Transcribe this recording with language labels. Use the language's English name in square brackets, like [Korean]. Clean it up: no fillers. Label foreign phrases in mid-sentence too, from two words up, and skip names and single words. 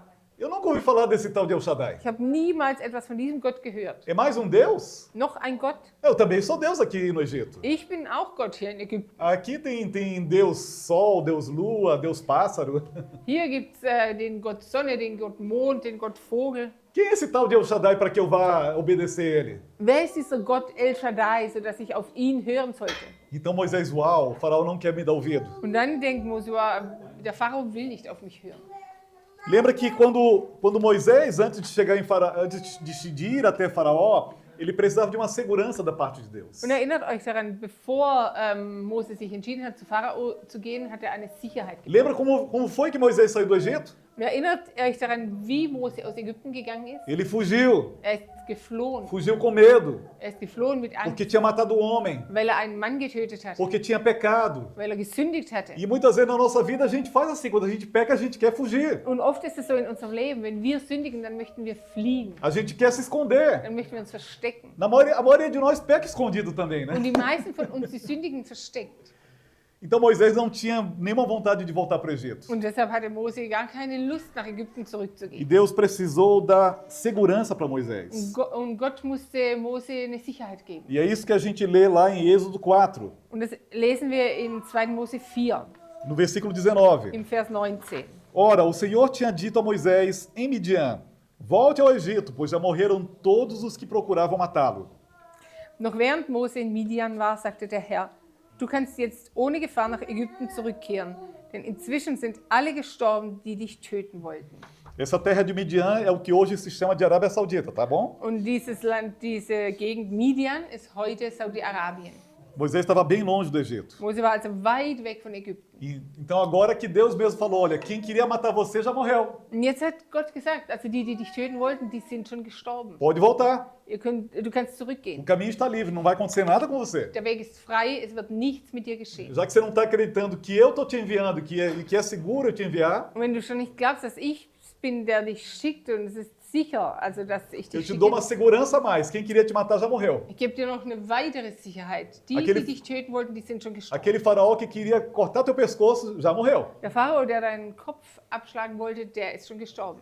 [Portuguese] Eu nunca ouvi falar desse tal de El Shaddai. [German] Ich habe niemals etwas von diesem Gott gehört. [Portuguese] É mais um Deus? [German] Noch ein Gott? [Portuguese] Eu também sou Deus aqui no Egito. [German] Ich bin auch Gott hier in Ägypten. [Portuguese] Aqui tem Deus Sol, Deus Lua, Deus Pássaro. [German] Hier gibt es den Gott Sonne, den Gott Mond, den Gott Vogel. [Portuguese] Quem é esse tal de El Shaddai para que eu vá obedecer ele? [German] Wer ist dieser Gott El Shaddai, sodass ich auf ihn hören sollte? [Portuguese] Então Moisés, uau, o faraó não quer me dar ouvido. [German] Und dann denkt Mose, der Pharao will nicht auf mich hören. [Portuguese] Lembra que quando Moisés, antes de ir até Faraó, ele precisava de uma segurança da parte de Deus. [German] Und erinnert euch daran, bevor Mose sich entschieden hat, zu Pharao zu gehen, hat er eine Sicherheit gebraucht. [Portuguese] Lembra como foi que Moisés saiu do Egito? [German] Erinnert euch daran, wie Mose aus Ägypten gegangen ist? [Portuguese] Ele fugiu, [German] Er ist geflohen. [Portuguese] fugiu com medo, [German] Er ist geflohen mit Angst, [Portuguese] porque tinha matado o homem, [German] weil er einen Mann getötet hat, [Portuguese] porque tinha pecado. [German] weil er gesündigt hatte. [Portuguese] E muitas vezes na nossa vida a gente faz assim, quando a gente peca, a gente quer fugir. [German] Und oft ist es so in unserem Leben, wenn wir sündigen, dann möchten wir fliehen, [Portuguese] A gente quer se esconder. [German] dann möchten wir uns verstecken. [Portuguese] A maioria de nós peca escondido também, né? [German] Und die meisten von uns, die sündigen versteckt. [Portuguese] Então Moisés não tinha nenhuma vontade de voltar para o Egito. [German] Und deshalb hatte Mose gar keine Lust, nach Ägypten [Portuguese] E [German] zurückzugehen. [Portuguese] Deus precisou dar segurança para Moisés. [German] Und Gott musste Mose eine Sicherheit geben. [Portuguese] E é isso que a gente lê lá em Êxodo 4, [German] Und das lesen wir in 2. Mose 4, [Portuguese] no versículo 19. [German] im Vers 19. [Portuguese] Ora, o Senhor tinha dito a Moisés em Midian: volte ao Egito, pois já morreram todos os que procuravam matá-lo. [German] Noch während Mose in Midian war, sagte der Herr, du kannst jetzt ohne Gefahr nach Ägypten zurückkehren, denn inzwischen sind alle gestorben, die dich töten wollten. [Portuguese] Essa terra de Midian é o que hoje se chama de Arábia Saudita, tá bom? [German] Und dieses Land, diese Gegend Midian, ist heute Saudi-Arabien. [Portuguese] Moisés estava bem longe do Egito. [German] Mose war also weit weg von Ägypten. [Portuguese] E, então agora que Deus mesmo falou, olha, quem queria matar você já morreu. [German] Und jetzt hat Gott gesagt, also die dich töten wollten, die sind schon gestorben. [Portuguese] Pode voltar. [German] Du kannst [Portuguese] O [German] zurückgehen. [Portuguese] caminho está livre, não vai acontecer nada com você. [German] Der Weg ist frei, es wird nichts mit dir geschehen. [Portuguese] Já que você não está acreditando que eu estou te enviando, que é seguro eu te enviar, [German] Und wenn du schon nicht glaubst, dass ich bin, der dich schickt und es ist sicher, also dass ich [Portuguese] eu [German] dich [Portuguese] te dou uma [German] schicke, [Portuguese] segurança a mais. Quem queria te matar já morreu. [German] ich gebe dir noch eine weitere Sicherheit. Die, [Portuguese] Aquele- [German] die dich töten wollten, die sind schon gestorben. [Portuguese] Aquele faraó que queria cortar teu pescoço já morreu. [German] Der Pharao, der deinen Kopf abschlagen wollte, der ist schon gestorben.